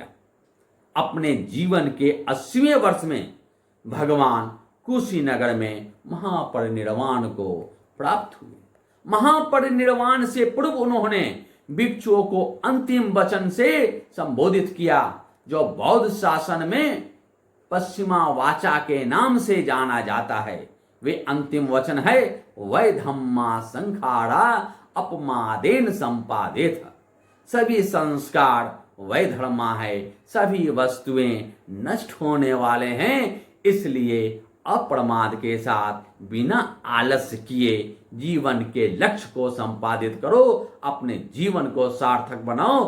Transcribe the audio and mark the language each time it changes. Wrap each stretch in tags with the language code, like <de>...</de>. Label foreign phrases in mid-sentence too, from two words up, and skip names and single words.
<hi>अपने जीवन के 80वें वर्ष में भगवान कुशीनगर में महापरिनिर्वाण को प्राप्त हुए। महापरिनिर्वाण से पूर्व उन्होंने भिक्षुओं को अंतिम वचन से संबोधित किया, जो बौद्ध शासन में पश्चिमा वाचा के नाम से जाना जाता है। वे अंतिम वचन है,</hi> <pi>वै धम्मा संखारा अपमादेन संपादित।</pi> <hi>सभी संस्कार वै धर्मा है, सभी वस्तुएं नष्ट होने वाले हैं, इसलिए अप्रमाद के साथ बिना आलस्य किए जीवन के लक्ष्य को संपादित करो, अपने जीवन को सार्थक बनाओ।</hi>